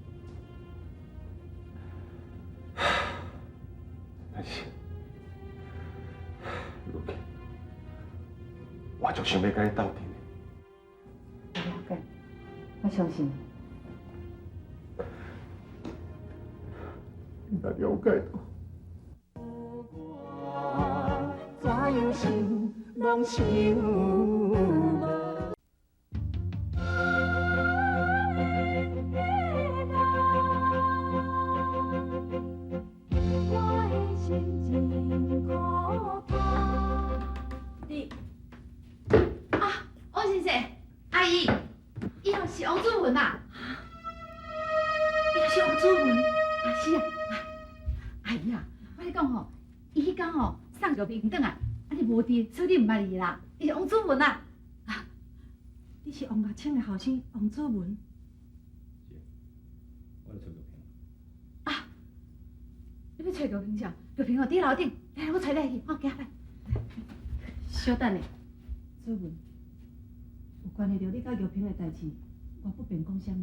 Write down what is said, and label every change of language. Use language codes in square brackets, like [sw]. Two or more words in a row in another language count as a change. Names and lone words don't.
[nan] 但是，如今，我就想要跟你斗阵。我了解，我相信你。你若了解到。怎样想，拢想无。你啊，王先生，阿姨，伊就是王祖文啊！伊就是王祖文，啊是啊，阿姨啊，我跟你讲吼，伊迄天吼送药瓶转啊，啊你无伫，所以你唔捌伊啦，伊是王祖文啊！啊，你是王月清的后生王祖文。我来找药瓶。啊，你要找药瓶啥？药瓶哦，伫楼顶，来，我找你去，好，行来。稍等下，祖文，有关系到你甲药瓶的代志，我不便讲啥物。